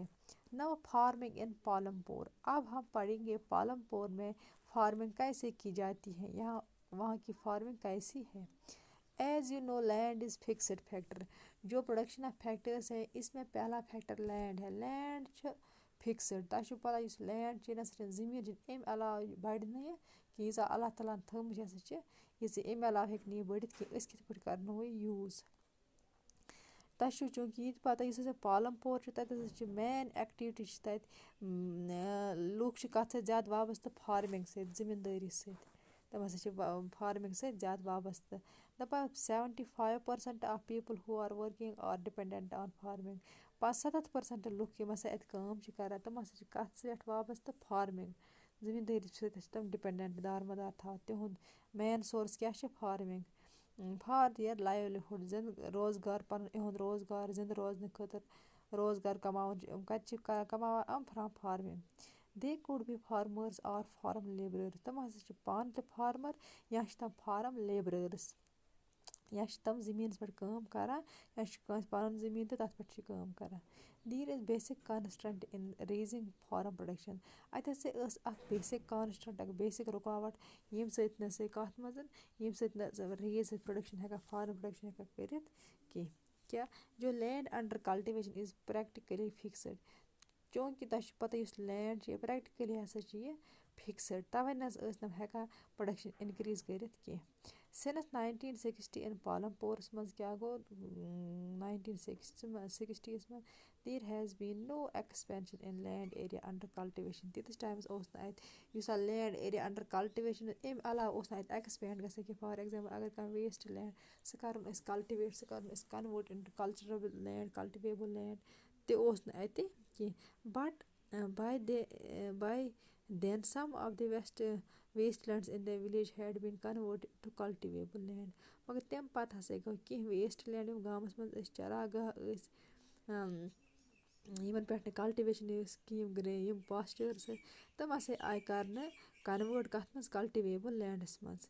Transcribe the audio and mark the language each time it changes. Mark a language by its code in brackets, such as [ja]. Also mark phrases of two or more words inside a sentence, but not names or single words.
[en] now farming in Palampur. [ur] اب ہم پڑھیں گے پالم پور میں فارمنگ کیسے کی جاتی ہے، وہاں کی فارمنگ کیسی ہے۔ [en] as you know land is fixed factor. جو production of factors [ur] ہے اس میں پہلا [en] factor land ہے۔ [ks] لینڈ چھِ فکسڈ، تۄہہِ چھُو پتہ یُس لینڈ چھِ یہِ نسا چھِ زٔمیٖن چھِ اَمہِ علاوٕ بڑِ نہٕ یہِ کہِ ییٖژاہ اللہ تعالیٰ ہن تھٲومٕژ یہِ ہسا چھِ یہِ اَمہِ علاوٕ ہیٚکہِ نہٕ یہِ بٔڑِتھ کینٛہہ، أسۍ کِتھ پٲٹھۍ کرناوو یہِ یوٗز۔ تۄہہِ چھُو چوٗنٛکہِ یہِ تہِ پتہ یُس ہسا پالم پور چھُ تتہِ ہسا چھِ [en] main activity [ks] چھِ تتہِ، لُکھ چھِ کتھ سۭتۍ زیادٕ وابستہٕ فارمنگ سۭتۍ، زٔمیٖندٲری سۭتۍ۔ تِم ہسا چھِ فارمنگ سۭتۍ زیادٕ وابستہٕ۔ دپان [en] 75% of people who are working are dependent on farming. [ks] 70% لُکھ یِم ہسا اَتہِ کٲم چھِ کران تِم ہسا چھِ کتھ سۭتۍ وابستہٕ، فارمنگ، زٔمیٖندٲری سۭتۍ چھِ تِم ڈِپٮ۪نڈنٹ، دارمدار تھاوان۔ تِہُنٛد مین سورس کیاہ چھِ؟ فارمنگ، [en] for their livelihood, [ks] روزگار، پنُن یِہُنٛد روزگار زِندٕ روزنہٕ خٲطرٕ روزگار کماوُن چھِ یِم کتہِ چھِ کماوان یِم [en] from farming. they could be farmers or farm labourers. [ks] تِم ہسا چھِ پانہٕ تہِ فارمر یا چھِ تِم [en] farm labourers, [ks] یا چھِ تِم زٔمیٖنس پٮ۪ٹھ کٲم کران، یا چھُ کٲنٛسہِ پنُن زٔمیٖن تہٕ تتھ پٮ۪ٹھ چھِ کٲم کران۔ [en] there is basic constraint in raising farm production. [ks] اتہِ ہسا ٲس اکھ [en] basic constant, [ks] اکھ بیسک رُکاوٹ ییٚمہِ سۭتۍ نہٕ سُہ کتھ منٛز ییٚمہِ سۭتۍ نہٕ سُہ [en] raise production [ks] ہٮ۪کان، [en] farm production [ks] ہٮ۪کان کٔرِتھ کینٛہہ۔ [en] کیاہ جو land under cultivation is practically fixed. [ks] چوٗنٛکہِ تۄہہِ چھُ پتہ یُس لینڈ چھِ یہِ پریکٹِکلی ہسا چھِ یہِ فکسڈ، توے نہ حظ ٲسۍ نہٕ ہٮ۪کان [en] production increase [ks] کٔرِتھ کینٛہہ۔ [en] since 1960 in Palampurs [ks] منٛز کیاہ گوٚو 1960 منٛز [en] there has been no expansion in land area under cultivation. [ks] تیٖتِس ٹایمس اوس نہٕ اتہِ یُس [en] land area under cultivation [ks] اَمہِ علاوٕ اوس نہٕ اتہِ ایکسپینڈ گژھان کہِ [en] for example [ks] اگر کانٛہہ [en] waste land [ks] سُہ کرُن أسۍ کلٹِویٹ، سُہ کرُن أسۍ [en] convert into culturable land, cultivable land [ks] تہِ اوس نہٕ اتہِ کینٛہہ۔ [en] but by then some of the waste lands in the village had been converted to cultivable land. [ks] مگر تمہِ پتہٕ ہسا گوٚو کینٛہہ [en] waste land [ks] یِم گامس منٛز ٲسۍ چراگاہ ٲسۍ، یِمن پٮ۪ٹھ نہٕ کلٹِویشن ٲس کینٛہہ، یِم پاسچٲرٕس ٲسۍ تِم ہسا آیہِ کرنہٕ کنوٲٹ کتھ منٛز [en] cultivable lands [ks] منٛز۔